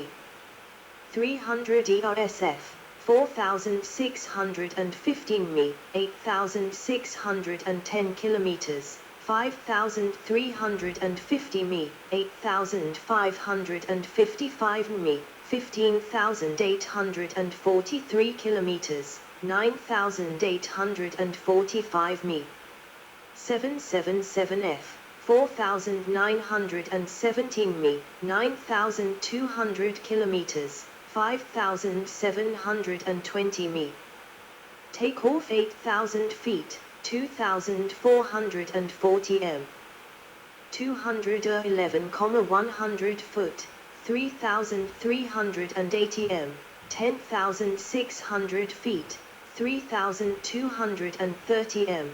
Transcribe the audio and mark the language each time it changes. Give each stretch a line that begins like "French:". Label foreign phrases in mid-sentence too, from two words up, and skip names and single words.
English: 300 ERSF, 4,615 mi, 8,610 kilometers, 5,350 mi, 8,555 mi, 15,843 kilometers, 9,845 mi. 777F, 4,917 mi, 9,200 kilometers, 5,720 mi. Take off 8,000 feet, 2,440 m. 211,100 foot, 3,380 m. 10,600 feet, 3,230 m.